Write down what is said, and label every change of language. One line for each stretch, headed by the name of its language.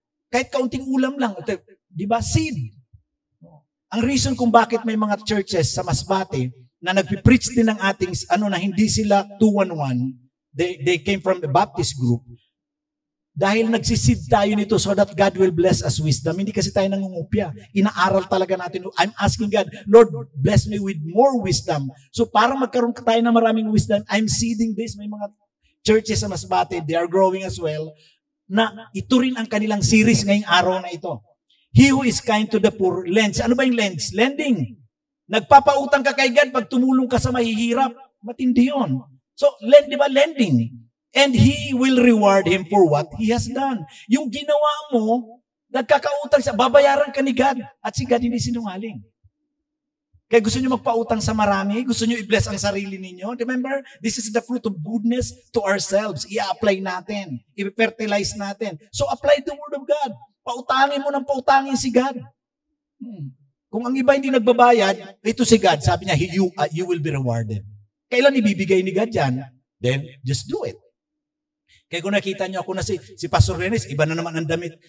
Filipino: Kahit kaunting ulam lang. Di ba? Seed. Ang reason kung bakit may mga churches sa Masbate na nagpipreach din ng ating, na hindi sila 211,
English: They came from a Baptist group.
Filipino: Dahil nagsisid tayo nito
English: so that God will bless us wisdom.
Filipino: Hindi kasi tayo nangungupya. Inaaral talaga natin.
English: I'm asking God, Lord, bless me with more wisdom.
Filipino: So para magkaroon tayo ng maraming wisdom,
English: I'm seeding this.
Filipino: May mga churches sa Masbate,
English: they are growing as well,
Filipino: na ito rin ang kanilang series ngayong araw na ito.
English: He who is kind to the poor lends.
Filipino: Ano ba yung lends? Lending. Nagpapautang ka kay God pag tumulong ka sa mahihirap. Matindi yun. So, di ba, lending.
English: And He will reward him for what he has done.
Filipino: Yung ginawa mo, nagkakautang siya, babayaran ka ni God. At si God hindi sinungaling. Kaya gusto nyo magpautang sa marami, gusto nyo i-bless ang sarili ninyo.
English: Remember, this is the fruit of goodness to ourselves.
Filipino: I-apply natin. I-fertilize natin.
English: So, apply the word of God.
Filipino: Pautangin mo ng pautangin si God. Kung ang iba hindi nagbabayad, ito si God. Sabi niya,
English: you will be rewarded.
Filipino: Kailan ibibigay ni God yan?
English: Then, just do it.
Filipino: Kaya kung nakita niyo ako na si Pastor Renes, iba na naman ang damit.